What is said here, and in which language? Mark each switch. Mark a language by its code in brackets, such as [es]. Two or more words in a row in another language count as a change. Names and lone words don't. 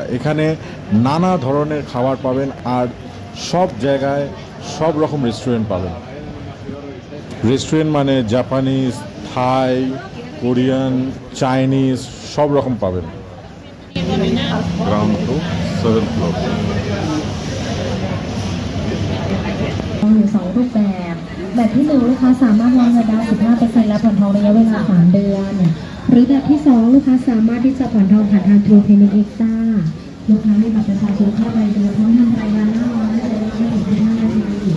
[bn] এখানে নানা ধরনের খাবার পাবেন, আর সব জায়গায় সব রকম রেস্টুরেন্ট পাবেন। রেস্টুরেন্ট মানে জাপানিজ, থাই, কোরিয়ান, চাইনিজ সব রকম পাবেন। [en] ground to 7th floor. [th] อยู่2รูปแบบที่1ลูกค้าสามารถวางเงินได้ 15% และผ่อนทองระยะเวลา3 เดือนหรือแบบที่2ลูกค้าสามารถที่จะผ่อนทองผ่านทาง True Payment Extra ลูกค้ามีบัตรประชาชนเข้าไปดูพร้อมทำรายงานหน้าร้านได้เลยไม่ถึง5 นาที